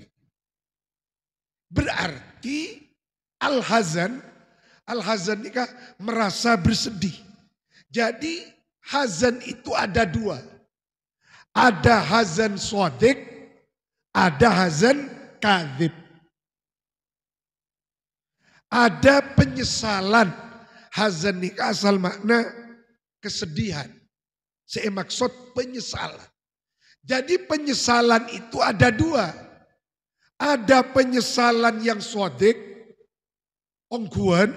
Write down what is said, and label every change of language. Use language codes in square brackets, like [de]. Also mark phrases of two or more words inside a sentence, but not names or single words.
[id] Berarti al-hazan ini kan merasa bersedih. Jadi hazan itu ada dua. Ada [ar] حزن صادق, [id] ada [ar] حزن كاذب. [id] Ada penyesalan. Hazan ini asal makna kesedihan. Saya maksud penyesalan. Jadi penyesalan itu ada dua. Ada penyesalan yang sodik, ongguan.